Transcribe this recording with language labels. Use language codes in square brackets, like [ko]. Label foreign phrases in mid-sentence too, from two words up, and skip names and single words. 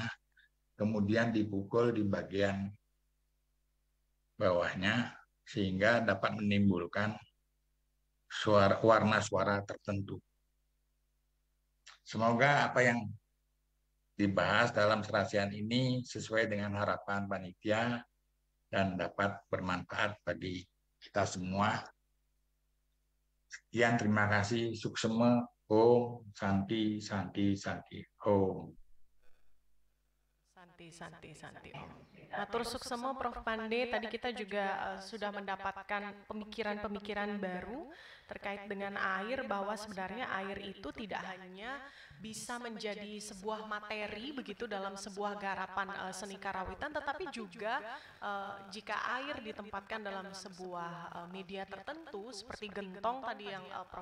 [id] Kemudian dipukul di bagian bawahnya sehingga dapat menimbulkan warna suara tertentu. Semoga apa yang dibahas dalam serasian ini sesuai dengan harapan panitia dan dapat bermanfaat bagi kita semua. Sekian, terima kasih. [sa] Suksema, Om, Santi, Santi, Santi, Om. [ban] Santi. Matur suksema Prof. [id] Pande, tadi kita juga sudah mendapatkan pemikiran-pemikiran baru terkait dengan air, bahwa sebenarnya air itu tidak hanya bisa menjadi sebuah materi begitu dalam sebuah garapan seni karawitan, tetapi juga jika air ditempatkan dalam sebuah media tertentu seperti gentong tadi yang Prof.